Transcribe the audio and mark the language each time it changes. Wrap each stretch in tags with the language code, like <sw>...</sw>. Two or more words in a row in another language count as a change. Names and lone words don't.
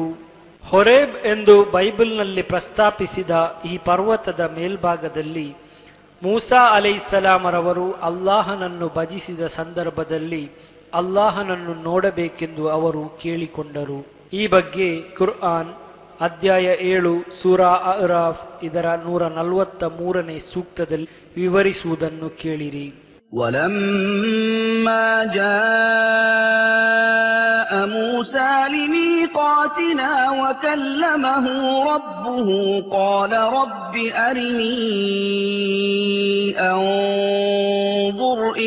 <kn>ಹೊರೇಬ್ ಎಂದು ಬೈಬಲ್ನಲ್ಲಿ ಪ್ರಸ್ತಾಪಿಸಿದ ಈ ಪರ್ವತದ ಮೇಲ್ಭಾಗದಲ್ಲಿ ಮೂಸಾ ಅಲೈಹಿಸ್ಸಲಾಮರವರು ಅಲ್ಲಾಹನನ್ನು ಭಜಿಸಿದ ಸಂದರ್ಭದಲ್ಲಿ ಅಲ್ಲಾಹನನ್ನು ನೋಡಬೇಕೆಂದು ಅವರು ಕೇಳಿಕೊಂಡರು. ಈ ಬಗ್ಗೆ ಕುರ್ಆನ್ ಅಧ್ಯಾಯ 7 ಸೂರಾ ಅರಾಫ್ ಇದರ 143ನೇ ಸೂಕ್ತದಲ್ಲಿ ವಿವರಿಸುವುದನ್ನು ಕೇಳಿರಿ.</kn> <ar>ولما جاء موسى لميقاتنا وكلمه ربه قال رب أرني أنظر</ar>